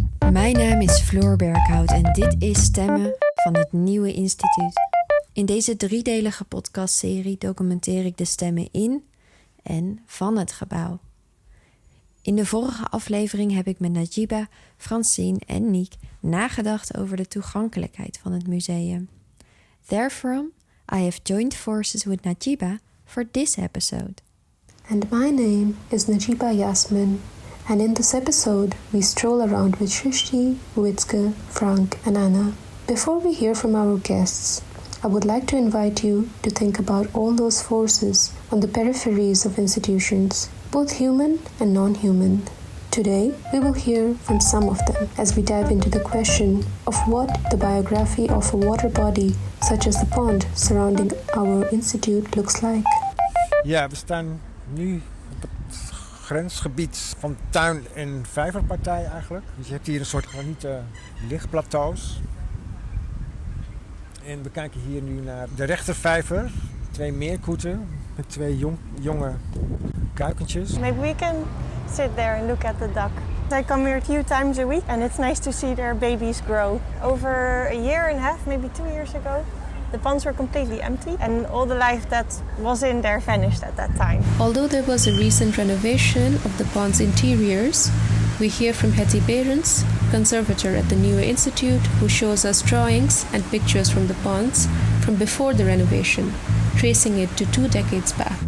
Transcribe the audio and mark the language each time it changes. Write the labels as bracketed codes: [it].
[nl] Mijn naam is Floor Berkhout en dit is Stemmen van het Nieuwe Instituut. In deze 3-delige podcastserie documenteer ik de stemmen in en van het gebouw. In de vorige aflevering heb ik met Najiba, Francine en Niek nagedacht over de toegankelijkheid van het museum. [en] Therefrom, I have joined forces with Najiba for this episode. And my name is Najiba Yasmin, and in this episode we stroll around with Shrishtee, Witske, Frank and Anna. Before we hear from our guests, I would like to invite you to think about all those forces on the peripheries of institutions, both human and non-human. Today, we will hear from some of them as we dive into the question of what the biography of a water body, such as the pond surrounding our institute, looks like. [nl] Ja, we staan nu op het grensgebied van tuin- en vijverpartij eigenlijk. Dus je hebt hier een soort granieten lichtplateaus. En we kijken hier nu naar de rechtervijver. 2 meerkoeten met 2 jonge kuikentjes. [en] Maybe we can sit there and look at the duck. I come here a few times a week and it's nice to see their babies grow. Over a year and a half, maybe 2 years ago, the ponds were completely empty and all the life that was in there vanished at that time. Although there was a recent renovation of the pond's interiors, we hear from Hetty Berends, conservator at the Nieuwe Instituut, who shows us drawings and pictures from the ponds from before the renovation, tracing it to 2 decades back.